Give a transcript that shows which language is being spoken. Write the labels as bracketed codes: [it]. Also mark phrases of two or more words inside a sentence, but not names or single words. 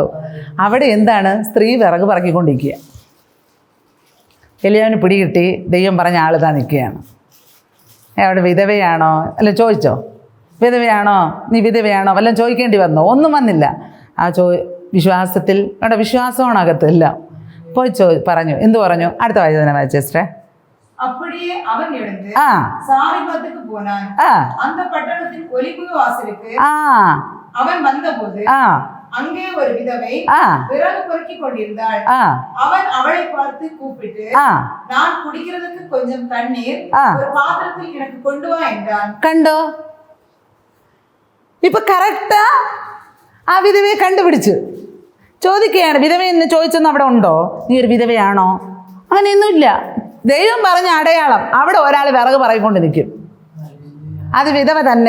[ml] അവിടെ എന്താണ്, സ്ത്രീ വിറക് പറക്കിക്കൊണ്ടിരിക്കുക. ഏലിയാവിന് പിടികിട്ടി, ദൈവം പറഞ്ഞ ആളിതാ നിൽക്കുകയാണ്. അവിടെ വിധവയാണോ അല്ല ചോദിച്ചോ, വിധവയാണോ, നീ വിധവയാണോ വല്ലതും ചോദിക്കേണ്ടി വന്നോ? ഒന്നും വന്നില്ല. ആ വിശ്വാസത്തിൽ അവിടെ വിശ്വാസമാണ് അകത്തില്ല. പോയി പറഞ്ഞു. എന്തു പറഞ്ഞു? അടുത്ത വായന വായിച്ചേ. [ta] அப்படியே அவன் எழுந்து சாரிபாத்துக்கு போனான். அந்த பட்டணத்தின் ஒலிப்பு வாசலுக்கு அவன் வந்தபோது அங்கே ஒரு விதவை விறகு பொறுக்கி கொண்டிருந்தாள். அவன் அவளை பார்த்து கூப்பிட்டு, நான் குடிக்கிறதுக்கு கொஞ்சம் தண்ணீர் ஒரு பாத்திரத்தில் எனக்கு கொண்டு வா என்றான். [ml] കണ്ടോ, ഇപ്പൊ കറക്റ്റാ ആ വിധവയെ കണ്ടുപിടിച്ചു. ചോദിക്കുകയാണ്, വിധവയെന്ന് ചോദിച്ചൊന്നും അവിടെ ഉണ്ടോ? നീ ഒരു വിധവയാണോ? അങ്ങനെയൊന്നുമില്ല. ദൈവം പറഞ്ഞ അടയാളം, അവിടെ ഒരാൾ വിറക് പറയിക്കൊണ്ട് നിൽക്കും, അത് വിധവ തന്നെ.